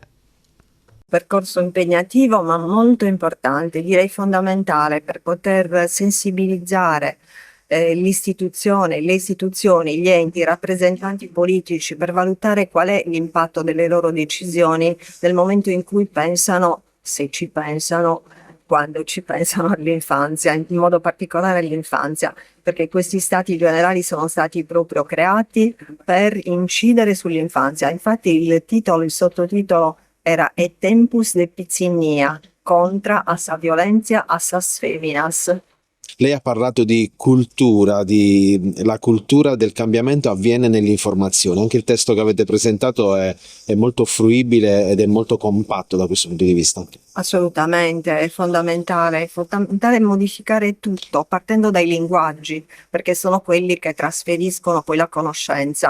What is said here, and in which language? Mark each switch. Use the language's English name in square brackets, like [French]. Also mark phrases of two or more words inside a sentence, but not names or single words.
[Italian] Percorso impegnativo ma molto importante, direi fondamentale per poter sensibilizzare le istituzioni, gli enti, i rappresentanti politici per valutare qual è l'impatto delle loro decisioni nel momento in cui pensano, se ci pensano, quando ci pensano all'infanzia, in modo particolare all'infanzia, perché questi stati generali sono stati proprio creati per incidere sull'infanzia. Infatti il sottotitolo era [Sardinian] E tempus de pizzinnia, contra a sa violenza a sas feminas. [Italian] Lei ha parlato di cultura, la cultura del cambiamento avviene nell'informazione. Anche il testo che avete presentato è molto fruibile ed è molto compatto da questo punto di vista. Assolutamente, è fondamentale modificare tutto, partendo dai linguaggi, perché sono quelli che trasferiscono poi la conoscenza.